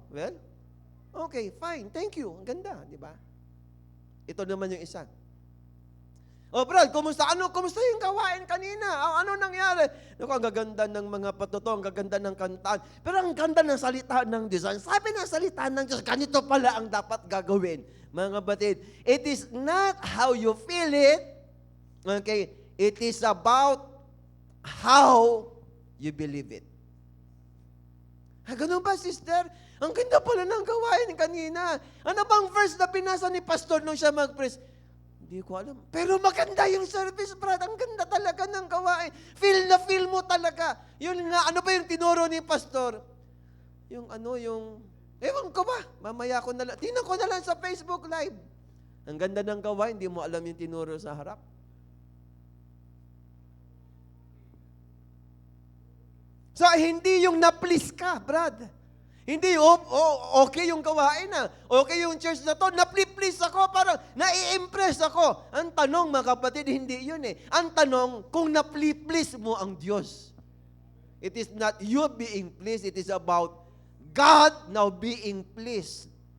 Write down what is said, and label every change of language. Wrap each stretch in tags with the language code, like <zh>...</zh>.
<en>Well, okay, fine. Thank you.</en> <tl>Ang ganda, di ba? Ito naman yung isa. Brad, kumusta yung gawain kanina? Ano nangyari? Naku, ang gaganda ng mga patuto, ang gaganda ng kantaan. Pero ang ganda ng salita ng Diyos. Sabi ng salita ng Diyos, ganito pala ang dapat gagawin. Mga kapatid,</tl> <en>it is not how you feel it. Okay? It is about how you believe it.</en> <tl>Ganun ba, sister? Ang ganda pala ng gawain kanina. Ano bang verse na pinasa ni pastor nung siya mag-preach? Hindi ko alam. Pero maganda yung service, brad. Ang ganda talaga ng gawain. Feel na feel mo talaga. Yun nga, ano ba yung tinuro ni pastor? Ewan ko ba? Mamaya ko na lang. Tingnan ko na lang sa Facebook Live. Ang ganda ng gawain, hindi mo alam yung tinuro sa harap. So, hindi yung na-please ka, brad. Hindi, okay yung gawain na. Okay yung church na to. Na-please ako, parang nai-impress ako. Ang tanong, mga kapatid, hindi yun eh. Ang tanong, kung na-please mo ang Diyos.</tl> <en>It is not you being pleased. It is about God now being pleased.</en>